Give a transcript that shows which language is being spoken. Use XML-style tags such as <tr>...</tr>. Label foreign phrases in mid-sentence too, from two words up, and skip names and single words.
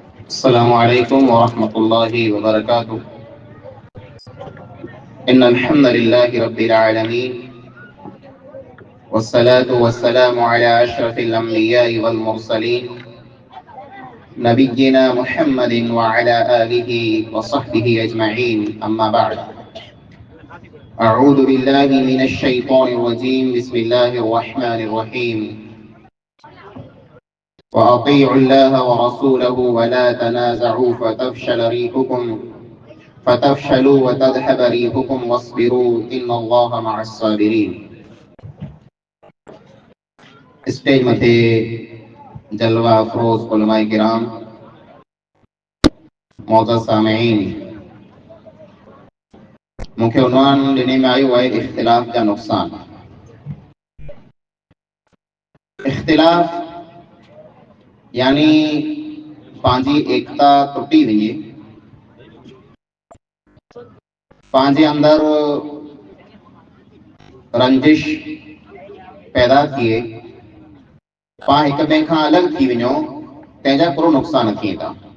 <ar>السلام عليكم ورحمة الله وبركاته. إن الحمد لله رب العالمين والصلاة والسلام على أشرف الأنبياء والمرسلين نبينا محمد وعلى آله وصحبه أجمعين. أما بعد. أعوذ بالله من الشيطان الرجيم. بسم الله الرحمن الرحيم. وأطيعوا الله ورسوله ولا تنازعوا فتفشلوا وتذهب ريحكم واصبروا إن الله مع الصابرين.</ar> <sd>स्टेज मथे जलवा अफरोज़ उलमाए किराम, मौज़ूद सामिईन, मूंखे उन्वान ॾिने में आयो आहे इख़्तिलाफ़ जा नुक़सान। इख़्तिलाफ़ यानी पंहिंजी एकता टुटी वञे, पंहिंजे अंदर रंजिश पैदा थिए, पाण हिक ॿिए खां अलॻि थी वञो, तंहिंजा पूरो नुक़सान थिए था।</sd>